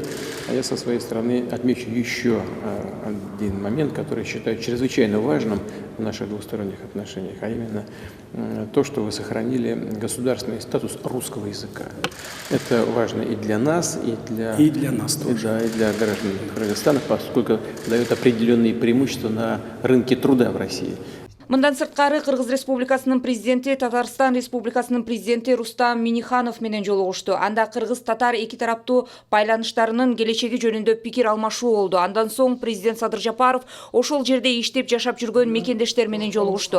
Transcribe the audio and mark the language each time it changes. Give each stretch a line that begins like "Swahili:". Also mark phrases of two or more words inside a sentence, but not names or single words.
Russian: А я со своей стороны отмечу еще один момент, который считаю чрезвычайно важным в наших двусторонних отношениях, а именно то, что вы сохранили государственный статус русского языка. Это важно и для нас, и для нас тоже. Да, и для граждан Кыргызстана, поскольку дает определенные преимущества на рынке труда в России.
Kyrgyz: Мындан сырткары Кыргыз Республикасынын президенти Татарстан Республикасынын президенти Рустам Миниханов менен жолугушту. Анда кыргыз-татар эки тараптуу байланыштарынын келечеги жөнүндө пикир алмашуу болду. Андан соң президент Садыр Жапаров ошол жерде иштеп жашап жүргөн мекендештер менен жолугушту.